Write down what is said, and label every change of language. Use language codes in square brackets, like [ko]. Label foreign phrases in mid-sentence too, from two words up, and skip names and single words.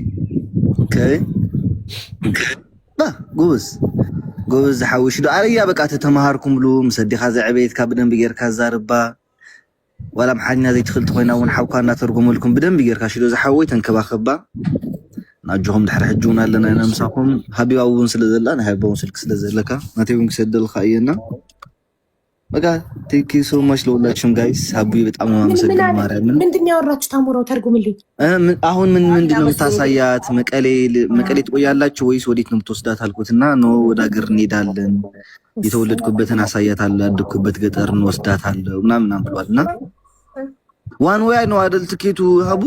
[ti] ጎበዝ ዝሓውሽ ዶ ኣረያ በቃ ተተማሃርኩምሉ ምስ ኣዴኻ ዘዕበየትካ ብደንቢ ጌርካ ዛርባ ዋላ ኣምሓርኛ ዘይትኽእል ኮይና እውን ሓውካ እናተርጎመልኩም ብደንቢ ጌርካ ሽዶ ዝሓወይ ተንከባኸባ ናጅኹም ድሕሪ ሕጂ እውን ኣለና ኢና ምሳኹም። ሃቢባ እውን ስለዘላ ናይ ሃቢባ እውን ስልክ ስለዘለካ ናተይ እውን ክሰደልካ እየና በቃ [en] thank you so much [am] ለሁላችሁም ጋይስ። ሀቢ በጣም ነው የማመሰግነው። ማርያምን ምንድን ነው ያወራችሁ? ታምሮው ተርጉምልኝ። አሁን ምንድን ነው የምታሳያት? መቀሌ ትቆያላችሁ ወይስ ወዴት ነው የምትወስዳት አልኩትና ኖ ወደ ሀገር እንሄዳለን፣ የተወለድኩበትን አሳያታለሁ፣ ያደግኩበት ገጠር እንወስዳታለሁ ምናምን ብሏልና [en] one way [am] ነው አይደል ትኬቱ ሀቡ?